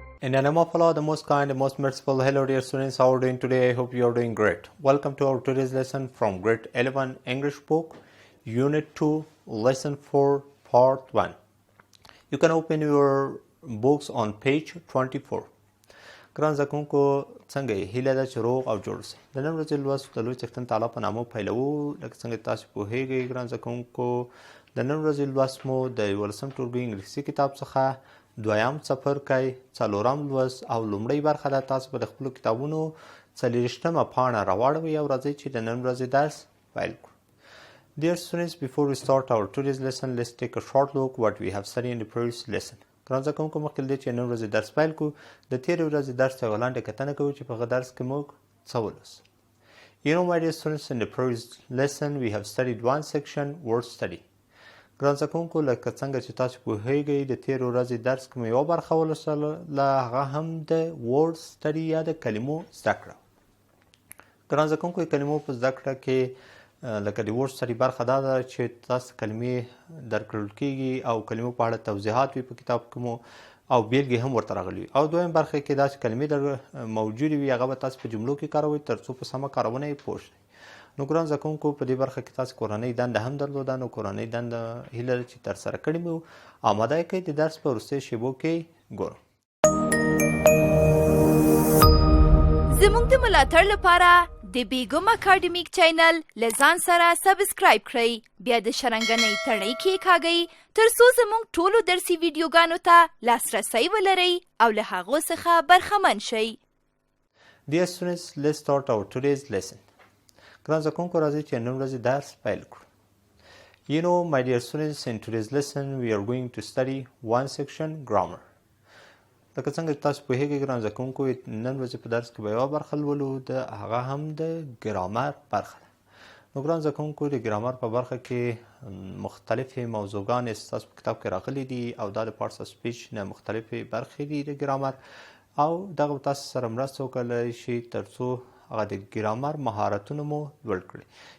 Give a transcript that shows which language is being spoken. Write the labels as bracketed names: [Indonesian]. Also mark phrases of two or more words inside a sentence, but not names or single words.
[English] In the name of Allah, the most kind, the most merciful, hello dear students, how are you doing today? I hope you are doing great. Welcome to our today's lesson from grade 11 English book, Unit 2, Lesson 4, Part 1. You can open your books on page 24. [Pashto] ګران زده کوونکو څنګه یې؟ هیله ده چې روغ او جوړ اوسئ. د نن ورځې لوست د لوی څښتن تعالی په نامه پیلوو. لکه څنګه تاسو پوهیږئ ګران زده کوونکو، د نن ورځې لوست مو د 11 ټولګي انګلیسي کتاب څخه دویم څپرکی، څلورم لوست او لومړۍ برخه ده. تاسو به د خپلو کتابونو 40مه پاڼه راواړوئ او راځئ چې د نن ورځې درس پیل کړو. [English] Dear students, before we start our today's lesson, let's take a short look what we have studied in the previous lesson. [Pashto] ګران زده کوونکو، مخکې له دې چې نن ورځې درس پیل کړو، د تېرې ورځې درس ته یوه لنډه کتنه کوو چې په هغه درس کې موږ څه ولوستل. [English] You know, my dear students, in the previous lesson we have studied one section, word study. [Pashto] ګران زده کوونکو، لکه څنګه چې تاسو پوهیږئ د تېرې ورځې درس کې مو یوه برخه ولوستله، هغه هم د [English] word study [Pashto] یا د کلمو زده کړه. ګران زده کوونکو، د کلمو په زده کړه کې لکه د [English] word study [Pashto] برخه دا ده چې تاسو کلمې درکړل کېږي او کلمو په اړه توضیحات وي په کتاب کې مو او بیلګې هم ورته راغلي وي. او دویم برخه کې داسې کلمې موجودې وي هغه به تاسو په جملو کې کاروئ تر څو په سمه کارونه یې پوه شئ. نو ګران زده کوونکو، په دې برخه کې تاسو کورنۍ دنده هم درلوده. نو کورنۍ دنده هیله ده چې ترسره کړې مو. آماده یې کړئ، د درس په وروستیو شیبو کې ګورو. زموږ د ملاتړ لپاره د بیګم اکاډمیک چینل له ځان سره سبسکرایب کړئ، بیا د شرنګنۍ تڼۍ کېکاږئ تر څو زموږ ټولو درسي ویډیوګانو ته لاسرسی ولرئ او له هغو څخه برخمن شئ. [English] Dear students, let's start our today's lesson. [Pashto] ګران زده کوونکو، راځئ چې نن ورځې درس پیل کړو. [English] You know, my dear students, in today's lesson we are going to study one section, grammar. [Pashto] لکه څنګه چې تاسو پوهیږئ ګران زده کوونکو، نن ورځې په درس کې به یوه برخه لولو، د هغه هم د ګرامر برخه ده. نو ګران زده کوونکو، د ګرامر په برخه کې مختلفې موضوعګانې ستاسو په کتاب کې راغلي دي او دا د [English] parts of speech [Pashto] نه مختلفې برخې دي د ګرامر، او دغه به تاسو سره مرسته وکړلی شي تر څو هغه د ګرامر مهارتونه مو لوړ کړي.